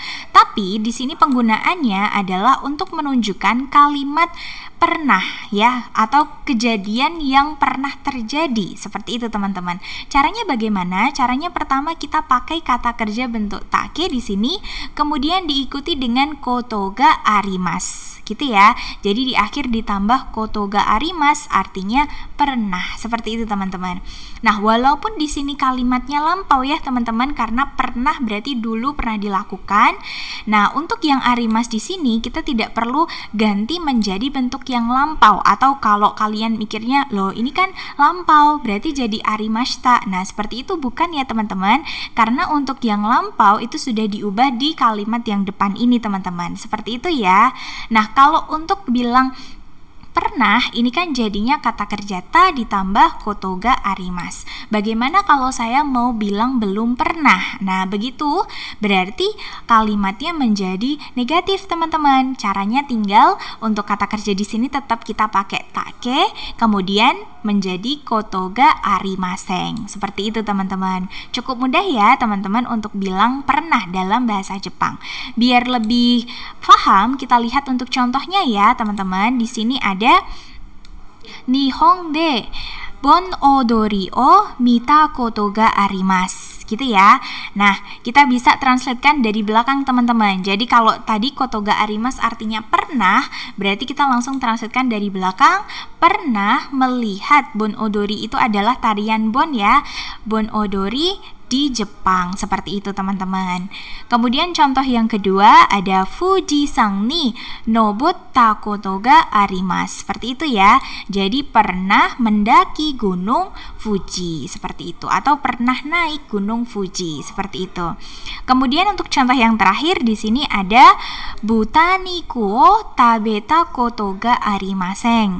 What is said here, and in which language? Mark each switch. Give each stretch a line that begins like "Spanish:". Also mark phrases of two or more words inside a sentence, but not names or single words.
Indonesian: Tapi di sini penggunaannya adalah untuk menunjukkan kalimat pernah ya, atau kejadian yang pernah terjadi, seperti itu teman-teman. Caranya bagaimana? Caranya pertama kita pakai kata kerja bentuk take di sini, kemudian diikuti dengan
Japanese: ことががあります
Indonesian: gitu ya. Jadi di akhir ditambah
Japanese: ことがあります
Indonesian: artinya pernah. Seperti itu teman-teman. Nah, walaupun di sini kalimatnya lampau ya teman-teman, karena pernah berarti dulu pernah dilakukan. Nah, untuk yang arimasu di sini kita tidak perlu ganti menjadi bentuk yang lampau, atau kalau kalian mikirnya loh ini kan lampau berarti jadi arimashita. Nah, seperti itu bukan ya teman-teman, karena untuk yang lampau itu sudah diubah di kalimat yang depan ini teman-teman. Seperti itu ya. Nah, kalau untuk bilang pernah, ini kan jadinya kata kerja ta ditambah
Japanese: ことがあります.
Indonesian: Bagaimana kalau saya mau bilang belum pernah? Nah, begitu berarti kalimatnya menjadi negatif, teman-teman. Caranya tinggal untuk kata kerja di sini tetap kita pakai take, kemudian menjadi
Japanese: ことがありません.
Indonesian: Seperti itu, teman-teman. Cukup mudah ya, teman-teman, untuk bilang pernah dalam bahasa Jepang. Biar lebih paham, kita lihat untuk contohnya ya, teman-teman. Di sini ada
Japanese: 日本で盆踊りを見たことがあります
Indonesian: gitu ya. Nah, kita bisa translatekan dari belakang teman-teman. Jadi kalau tadi
Japanese: ことがあります
Indonesian: artinya pernah, berarti kita langsung translatekan dari belakang. Pernah melihat
Japanese: 盆踊り,
Indonesian: itu adalah tarian bon ya.
Japanese: 盆踊り
Indonesian: di Jepang, seperti itu teman-teman. Kemudian contoh yang kedua ada
Japanese: 富士山に登ったことがあります.
Indonesian: Seperti itu ya. Jadi pernah mendaki gunung Fuji, seperti itu, atau pernah naik gunung Fuji, seperti itu. Kemudian untuk contoh yang terakhir di sini ada
Japanese: 豚肉を食べたことがありません.